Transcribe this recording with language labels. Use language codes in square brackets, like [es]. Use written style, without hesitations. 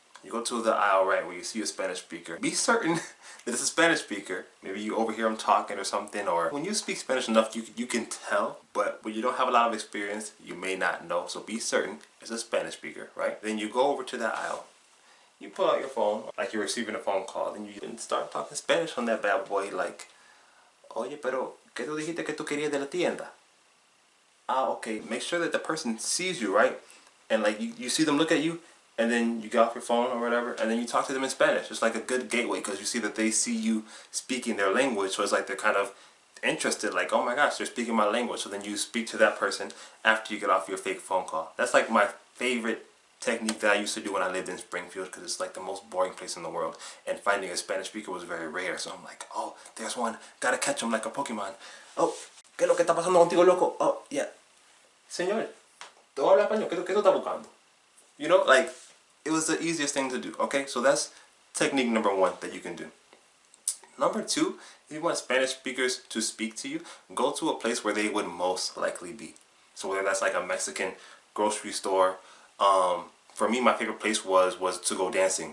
[en] You go to the aisle, right, where you see a Spanish speaker. Be certain that it's a Spanish speaker. Maybe you overhear them talking or something, or when you speak Spanish enough, you can tell, but when you don't have a lot of experience, you may not know. So be certain it's a Spanish speaker, right? Then you go over to that aisle. You pull out your phone like you're receiving a phone call. [es] Then you start talking Spanish on that bad boy like, Oye, pero, ¿qué tú dijiste que tú querías de la tienda? [en] Ah, okay. Make sure that the person sees you, right? And like you see them look at you, and then you get off your phone or whatever, and then you talk to them in Spanish. It's like a good gateway because you see that they see you speaking their language, so it's like they're kind of interested, like, oh my gosh, they're speaking my language. So then you speak to that person after you get off your fake phone call. That's like my favorite technique that I used to do when I lived in Springfield because it's like the most boring place in the world, and finding a Spanish speaker was very rare. So I'm like, oh, there's one, gotta catch him like a Pokemon. [es] Oh, ¿qué es lo que está pasando contigo, loco? Oh, yeah. Señor, ¿tú hablas español? ¿Qué tú estás buscando? [en] You know, like, it was the easiest thing to do, okay? So that's technique number one that you can do. Number two, if you want Spanish speakers to speak to you, go to a place where they would most likely be. So whether that's like a Mexican grocery store, for me, my favorite place was to go dancing.